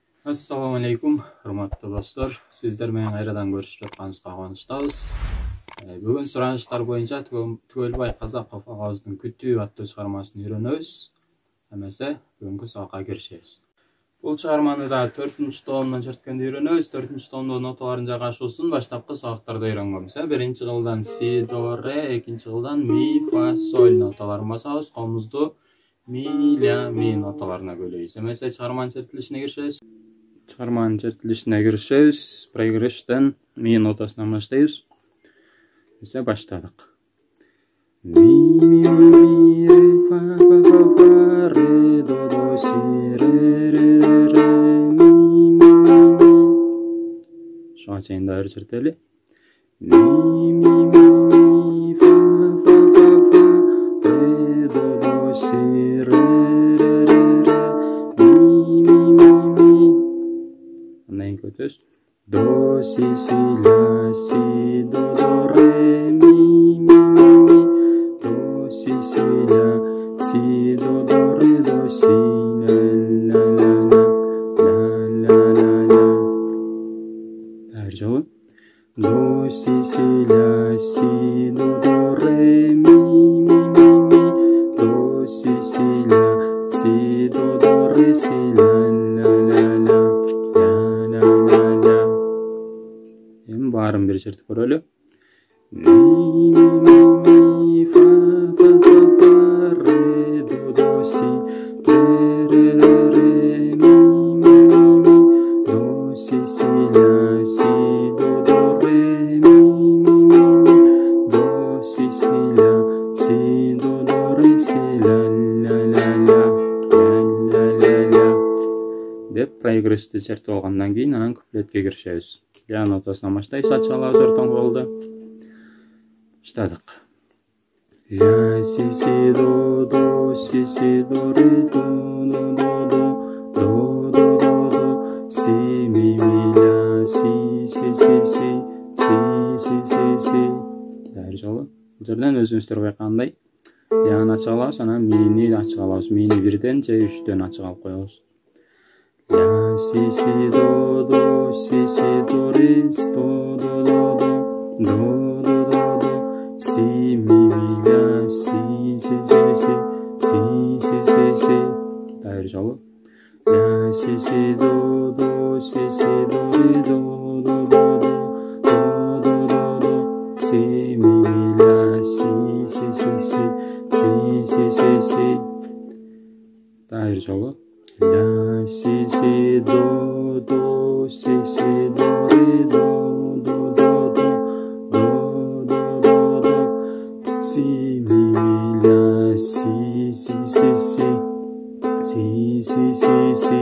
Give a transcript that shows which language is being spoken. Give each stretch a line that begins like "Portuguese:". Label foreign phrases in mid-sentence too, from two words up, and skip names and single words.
Arabic: السلام عليكم,
Kyrgyz: урматтуу достор. Сиздер менен кайрадан көрүшүп жатканыбызга кубанычтабыз. Бүгүн суранычтар боюнча Түгөлбай Казаков агабыздын Күтүү аттуу чыгармасын үйрөнөбүз. Эмесе бүгүнкү сабакка киришебиз. Бул чыгарманы да 4-томдон чырткенди үйрөнөбүз. 4-томдон ноталарын жагашуусун баштапкы сабактарда үйрөнгөнбүз. Биринчи кылдан си, до, ре, экинчи кылдан ми, фа, соль ноталарын басабыз. Колубузду ми, ля, ми ноталарына бөлөйбүз. Эмесе чыгарманын чертилишине киришебиз. Чыгарманын чертилишине киришебиз. Прогресстен ми нотасынан баштайбыз. Эсе баштадык. Ми, ми, ми, ре, фа, фа, фа, фа, ре, до, до, си, ре, ре, ре, ми, ми, ми, ми. Шуга чейин дагы чертели. Ми, ми, ми, ми, фа, фа, фа, фа, ре, до, до, си, ре, ре, ре, ре, ми, ми, ми, ми. Андан кийин көтөбүз. До, си, ля, си, до, ре, ми, ми, ми, ми. До, си, ля, си, до, ре, до, си, ля, ля, ля, ля, ля, ля, ля. Дагы жолу. До, си, ля, си, до, ре, ми, ми, ми, ми. До, си, ля, си, до, ре, си, ля, ля, ля, ля. Баарын бир чертип көрөлү. Ми, ми, ми, фа, фа, фа, фа, ре, до, до, си, ре, ре, ре, ми, ми, ми, ми. До, си, ля, си, до, ре, ми, ми, ми, ми. До, си, ля, си, до, ре, си, ля, ля, ля, ля, ля, ля, ля. Деп прогрессти чертип алгандан кийин анан куплетке киришебиз. Ля нотасынан баштайбыз, ачык алабыз ортон колду. Баштадык. Ля, си, до, си, до, ре, до, до, си, ми, ля, си, си. Дагы жолу. Бул жерден өзүңүздөр байкагандай ляны ачык алабыз, анан мини ачык алабыз. Мини 1ден же 3дөн ачык алып коебуз. Ля, си, до, си, до, ре, до, до, си, ми, ля, си, си. Дагы жолу. Ля, си, до, си, до, ре, до, си, ми, ля, си. Дагы жолу. Ля, си, до, си, до, ре, до, си, ми, ля, си.